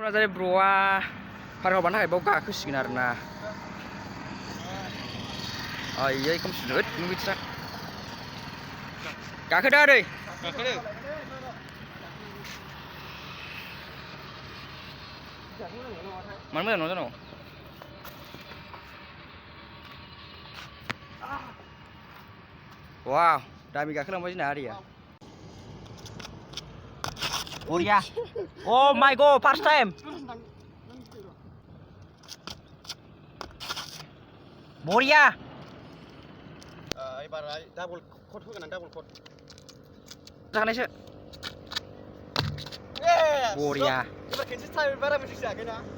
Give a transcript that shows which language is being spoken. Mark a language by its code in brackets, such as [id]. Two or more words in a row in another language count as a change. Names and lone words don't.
[brx] Narzary broa parkour थाखाय बाव गाखोसिगोन आरोना आयै खोमसिदों नों बिदिसा गाखोदो आदै गाखोदो मानो मोजां नङा जानांगौ वाव दामि गाखोलांबाय जोंना आदैया बरिया [en] oh my god first time [brx] बरिया एबारहाय [en] double cut [brx] होगोन आं [en] double cut [brx] जानायसो बरिया एबार खेनसे टाइम बारा मिथिक जायाखैना